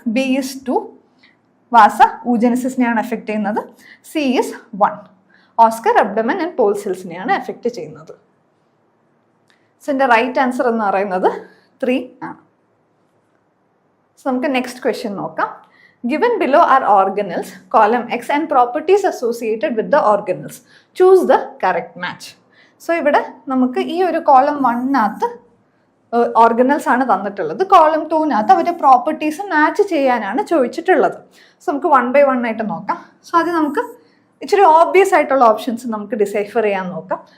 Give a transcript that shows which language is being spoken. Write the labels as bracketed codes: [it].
[ml] B2 വാസ ഊജനസിനെയാണ് effect ചെയ്യുന്നത്. C1 Oscar abdomen and Paul സെൽസിനെയാണ് effect ചെയ്യുന്നത്. So എൻ്റെ റൈറ്റ് ആൻസർ എന്ന് പറയുന്നത് 3 ആണ്. സോ നമുക്ക് നെക്സ്റ്റ് ക്വസ്റ്റ്യൻ നോക്കാം. [en] Given below are organelles, column X, and properties associated with the organelles. Choose the correct match. [ml] So ഇവിടെ നമുക്ക് ഈ ഒരു കോളം 1-നകത്ത് ഓർഗനൽസ് ആണ് തന്നിട്ടുള്ളത്. കോളം 2-നകത്ത് അവരുടെ പ്രോപ്പർട്ടീസ് മാച്ച് ചെയ്യാനാണ് ചോദിച്ചിട്ടുള്ളത്. സോ നമുക്ക് 1 by 1 ആയിട്ട് നോക്കാം. സോ ആദ്യം നമുക്ക് ഇച്ചിരി ഓബ്വിയസ് ആയിട്ടുള്ള ഓപ്ഷൻസ് നമുക്ക് ഡിസൈഫർ ചെയ്യാൻ നോക്കാം.